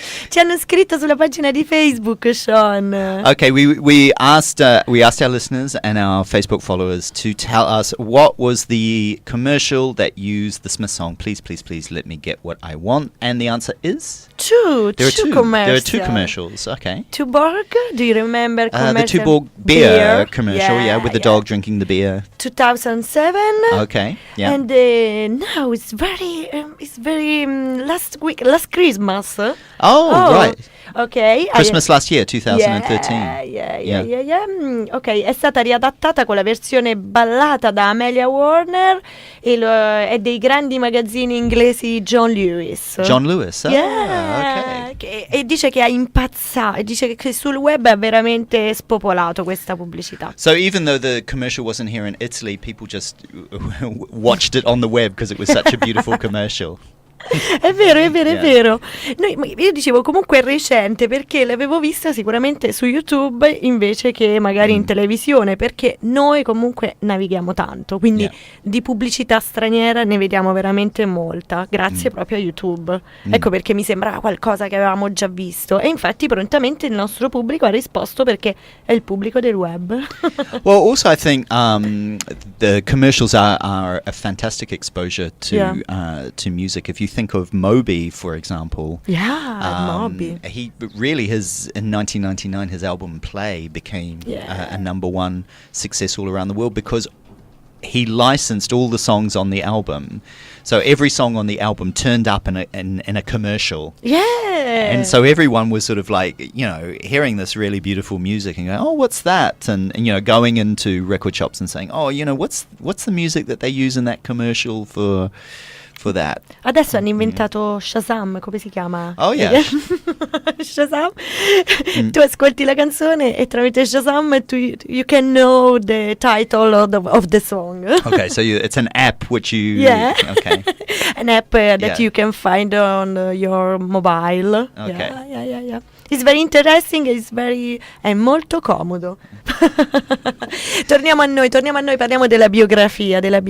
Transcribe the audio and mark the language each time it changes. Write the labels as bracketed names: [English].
[Italian] Ci hanno scritto sulla pagina di Facebook, Sean. [English] Okay, we asked our listeners and our Facebook followers to tell us what was the commercial that used the Smith song. Please, please, please let me get what I want. And the answer is Two commercials. There are two commercials. Okay. Tuborg, do you remember The commercial? Tuborg beer commercial, with the dog drinking the beer. 2007. Okay, yeah. And now it's very last Christmas. Oh, right. Ok. Christmas last year, 2013. [Italian] Ok, è stata riadattata con la versione ballata da Amelia Warner e dei grandi magazzini inglesi John Lewis. John Lewis, [English] Yeah, okay. [Italian] e dice che ha impazzato, dice che sul web è veramente spopolato questa pubblicità. [English] So even though the commercial wasn't here in Italy, people just watched it on the web because it was such a beautiful commercial. [Italian] È vero. Io dicevo comunque è recente perché l'avevo vista sicuramente su YouTube invece che magari in televisione, perché noi comunque navighiamo tanto, quindi di pubblicità straniera ne vediamo veramente molta, grazie proprio a YouTube. Ecco perché mi sembrava qualcosa che avevamo già visto e infatti prontamente il nostro pubblico ha risposto perché è il pubblico del web. [English] Well, also I think the commercials are a fantastic exposure to music. If you think of Moby, for example. Moby. He really in 1999, his album Play became a number one success all around the world because he licensed all the songs on the album. So every song on the album turned up in a commercial. Yeah. And so everyone was sort of like, hearing this really beautiful music and going, oh, what's that? And going into record shops and saying, oh, what's the music that they use in that commercial for that. [Italian] Adesso hanno inventato Shazam, come si chiama? [English] Oh yeah. Shazam. [Italian] Tu ascolti la canzone e tramite [English] Shazam you can know the title of the song. Okay, so it's an app which you okay. An app that you can find on your mobile. Okay. Yeah. It's very interesting, [Italian] è molto comodo. Torniamo a noi, parliamo della biografia.